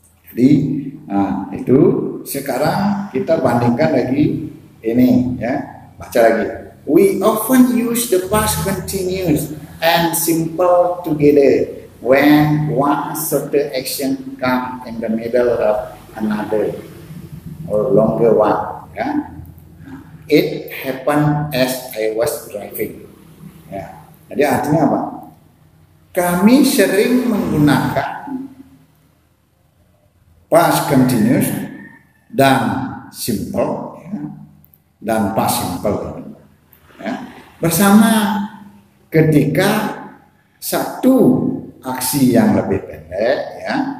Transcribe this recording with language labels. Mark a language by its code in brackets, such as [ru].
[id] Jadi itu sekarang kita bandingkan lagi ini ya, baca lagi. [en] We often use the past continuous and simple together when one certain action come in the middle of another or longer one ya. It happened as I was driving ya. [id] Jadi artinya apa? Kami sering menggunakan past continuous dan simple ya, dan past simple ya, bersama ketika satu aksi yang lebih pendek ya